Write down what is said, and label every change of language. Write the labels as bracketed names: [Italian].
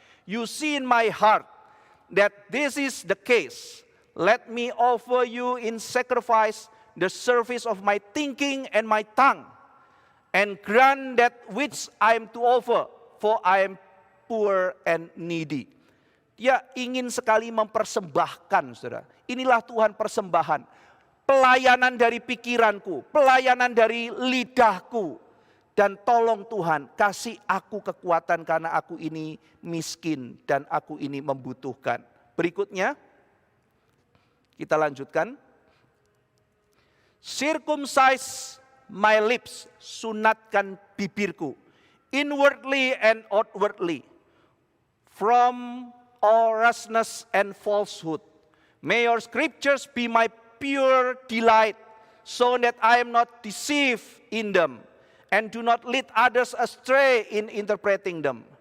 [English] You see in my heart that this is the case. Let me offer you in sacrifice the service of my thinking and my tongue, and grant that which I am to offer, for I am poor and needy. [Indonesian] Dia ingin sekali mempersembahkan, saudara. Inilah Tuhan persembahan. Pelayanan dari pikiranku, pelayanan dari lidahku. Dan tolong Tuhan, kasih aku kekuatan karena aku ini miskin dan aku ini membutuhkan. Berikutnya, kita lanjutkan. [English] Circumcise my lips, [Indonesian] sunatkan bibirku, [English] inwardly and outwardly, from all rashness and falsehood. May your scriptures be my pure delight, so that I am not deceived in them, and do not lead others astray in interpreting them.